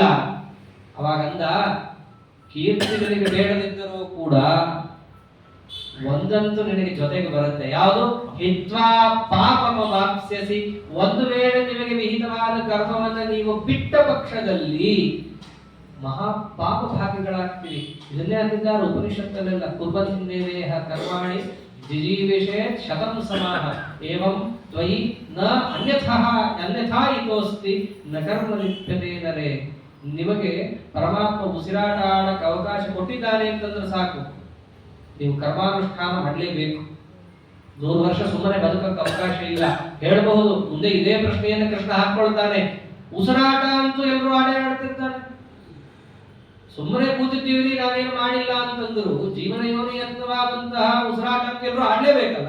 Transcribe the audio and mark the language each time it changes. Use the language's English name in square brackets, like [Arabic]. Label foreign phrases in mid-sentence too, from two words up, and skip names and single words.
[Kannada] ಅವಾಗಂದ, ಕೀರ್ತಿ ನಿನಗೆ ಬೇಡದಿದ್ದರೂ ಕೂಡ ಒಂದಂತೂ ನಿನಗೆ ಜೊತೆಗೆ ಬರುತ್ತೆ, ಯಾವುದು? [Sanskrit] ಹಿತ್ವಾ ಪಾಪಮವಾಪ್ಸ್ಯಸಿ, [Kannada] ಒಂದು ವೇಳೆ ನಿಮಗೆ ವಿಹಿತವಾದ ಕರ್ಮವನ್ನು ನೀವು ಬಿಟ್ಟ ಪಕ್ಷದಲ್ಲಿ ಮಹಾ ಪಾಪ ಭಾಗಿಗಳಾಗ್ತೀರಿ. ಇದನ್ನೇ ಅಂದಿದ್ದಾರೆ ಉಪನಿಷತ್ತಲ್ಲೆಲ್ಲ, [Sanskrit] ಕುರ್ಬನ್ನೇವೇಹ ಕರ್ಮಾಣಿ ಜಿಜೀವಿಷೇತ್ ಶತಂ ಸಮಾಹ ಏವಂ ತ್ವಯಿ ನ ಅನ್ಯಥಾ ಇತೋಸ್ತಿ ನ ಕರ್ಮ ಲಿಪ್ಯತೆ ನರೇ. [Kannada] ನಿಮಗೆ ಪರಮಾತ್ಮ ಉಸಿರಾಟ ಆಡಕ್ಕೆ ಅವಕಾಶ ಕೊಟ್ಟಿದ್ದಾನೆ ಅಂತಂದ್ರೆ ಸಾಕು, ನೀವು ಕರ್ಮಾನುಷ್ಠಾನ ಮಾಡಲೇಬೇಕು. 100 ವರ್ಷ ಸುಮ್ಮನೆ ಬದುಕಕ್ಕೆ ಅವಕಾಶ ಇಲ್ಲ. ಹೇಳಬಹುದು, ಮುಂದೆ ಇದೇ ಪ್ರಶ್ನೆಯನ್ನು ಕೃಷ್ಣ ಹಾಕೊಳ್ತಾನೆ. ಉಸಿರಾಟ ಅಂತೂ ಎಲ್ಲರೂ ಆಡ್ತಿರ್ತಾನೆ, ಸುಮ್ಮನೆ ಕೂತಿದ್ದೀವಿ ನಾವೇನು ಮಾಡಿಲ್ಲ ಅಂತಂದ್ರು ಜೀವನ ಯೋನಿಯತ್ನವಾದಂತಹ ಉಸಿರಾಟ ಅಂತ ಎಲ್ಲರೂ ಆಡ್ಲೇಬೇಕಲ್ಲ.